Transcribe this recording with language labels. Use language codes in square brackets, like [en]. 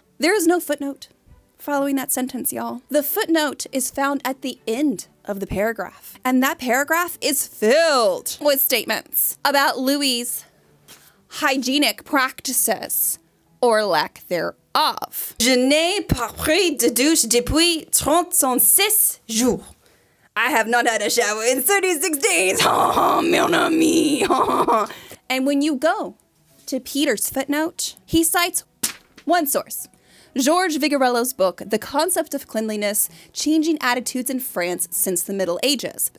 [en] There is no footnote following that sentence, y'all. The footnote is found at the end of the paragraph, and that paragraph is filled with statements about Louis's hygienic practices, or lack thereof. [fr] Je n'ai pas pris de douche depuis 36 jours. [en] I have not had a shower in 36 days. [fr] Mon ami. [en] And when you go to Peter's footnote, he cites one source, George Vigarello's book, The Concept of Cleanliness, Changing Attitudes in France Since the Middle Ages.